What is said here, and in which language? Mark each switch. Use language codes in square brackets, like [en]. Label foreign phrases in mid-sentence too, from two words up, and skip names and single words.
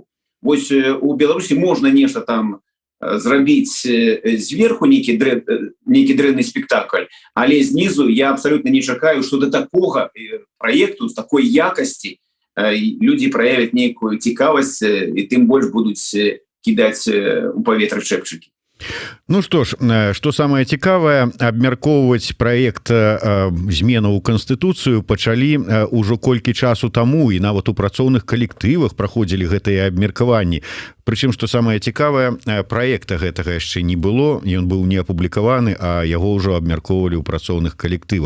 [be] Вось у Беларусі можна нешта там зрабіць зверху, нейкі дрэнны спектакль, але знізу я абсолютно не чакаю, што да такога праекту, з такой якасці людзі праявяць нейкую цікавасць, і тым больш будуць кідаць у паветра чэпчыкі. [ru] Ну что ж, что самое [be] цікавае, абмяркоўваць проект зменаў у Канстытуцыю пачалі ўжо колькі часу таму, і нават у працоўных калектывах праходзілі гэтыя абмеркаванні. Прычым, што самае цікавае, праекта гэтага яшчэ не было, ён быў не апублікаваны, а яго ўжо абмяркоўвалі ў працоўных калектывах.